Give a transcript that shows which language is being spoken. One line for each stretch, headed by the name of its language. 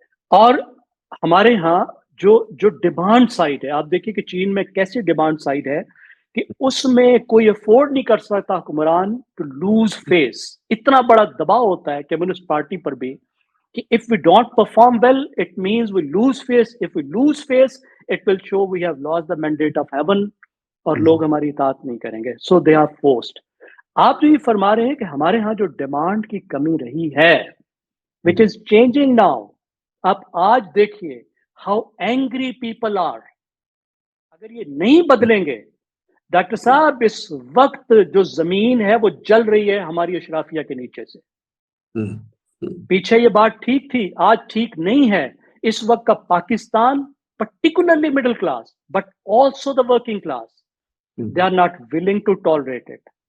Urdu: اور ہمارے ہاں جو ڈیمانڈ سائڈ ہے, آپ دیکھیے کہ چین میں کیسی ڈیمانڈ سائڈ ہے کہ اس میں کوئی افورڈ نہیں کر سکتا حکمران
English: To lose face.
Urdu: اتنا بڑا دباؤ ہوتا ہے کمیونسٹ پارٹی پر بھی کہ
English: if we don't perform well, it means we lose face. If we lose face, it will show we have lost the mandate of heaven,
Urdu: اور لوگ ہماری اطاعت نہیں کریں گے.
English: So they are forced.
Urdu: آپ جو یہ فرما رہے ہیں کہ ہمارے ہاں جو ڈیمانڈ کی کمی رہی ہے,
English: which is changing now.
Urdu: آپ آج دیکھیے
English: how angry people are.
Urdu: اگر یہ نہیں بدلیں گے, ڈاکٹر صاحب اس وقت جو زمین ہے وہ جل رہی ہے ہماری اشرافیہ کے نیچے سے. پیچھے یہ بات ٹھیک تھی, آج ٹھیک نہیں ہے. اس وقت کا Pakistan,
English: Particularly middle class but also the working class, they are not willing to tolerate it.